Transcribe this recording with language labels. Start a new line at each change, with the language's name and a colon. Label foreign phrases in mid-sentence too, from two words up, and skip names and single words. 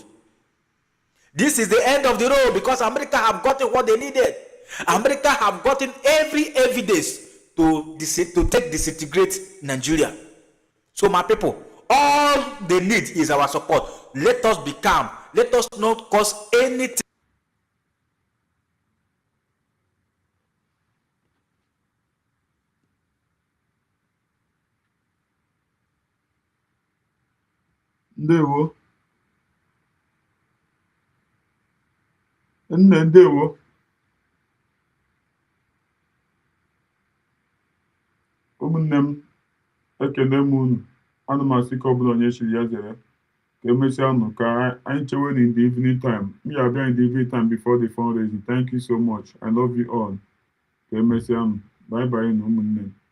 English: This is the end of the road, because America have gotten what they needed. America have gotten every evidence to disintegrate Nigeria. So my people, all they need is our support. Let us be calm. Let us not cause anything.
Igbo: Ndewo. Ndewo. Ụmụnne m, ekene m unu. Ana m asị ka ọ bụla onye chiri ya zere. Ka emesịa unu ka anyị chewe
English: in the evening time.
Igbo: M ga-abịa
English: in the evening time before the fundraising. Thank you so much. I love you all.
Igbo: Ka emesịa unu.
English: Bye bye
Igbo: na ụmụnne m.